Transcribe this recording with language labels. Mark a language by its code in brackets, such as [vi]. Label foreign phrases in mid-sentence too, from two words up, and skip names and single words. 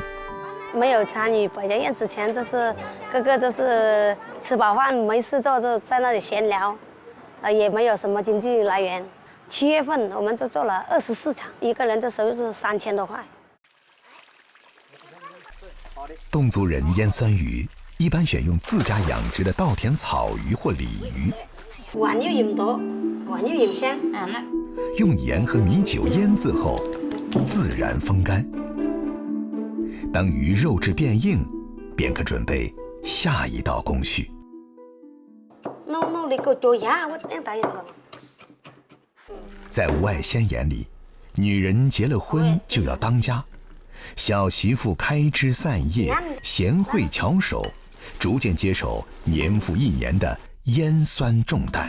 [zh] 没有参与百家宴之前，就是个个都是吃饱饭没事做，就在那里闲聊，也没有什么经济来源。7月份我们就做了24场，一个人的收入是3000多块。侗族人腌酸鱼一般选用自家养殖的稻田草鱼或鲤鱼，還要鹽多，還要鹽香。用盐和米酒腌制後，自然風乾。當魚肉質變硬，便可準備下一道工序。在吳愛仙眼裡，女人結了婚就要當家，小媳婦開枝散葉，賢惠巧手，逐漸接手年復一年的腌酸重擔。